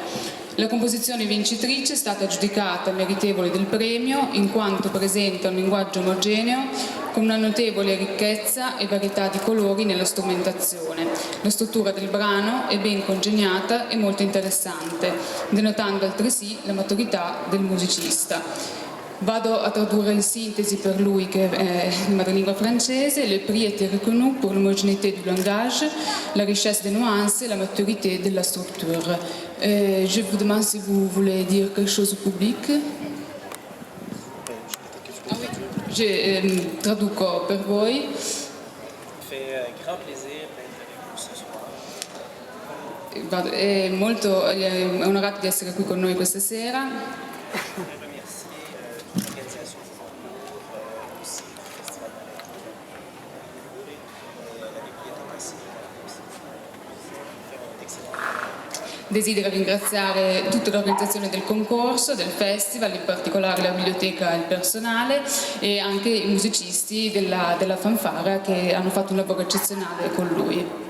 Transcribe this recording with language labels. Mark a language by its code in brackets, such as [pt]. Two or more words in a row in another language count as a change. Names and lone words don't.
[it] La composizione vincitrice è stata giudicata meritevole del premio in quanto presenta un linguaggio omogeneo con una notevole ricchezza e varietà di colori nella strumentazione. La struttura del brano è ben congegnata e molto interessante, denotando altresì la maturità del musicista. Vado a tradurre in sintesi per lui, che è di madrelingua francese. [fr] Le prix étaient reconnus pour l'homogénéité du langage, la richesse des nuances et la maturité de la structure. Je vous demande si vous voulez dire quelque chose au public. [it] Traduco per voi. È onorato di essere qui con noi questa sera. Desidero ringraziare tutta l'organizzazione del concorso, del festival, in particolare la biblioteca e il personale, e anche i musicisti della fanfara che hanno fatto un lavoro eccezionale con lui.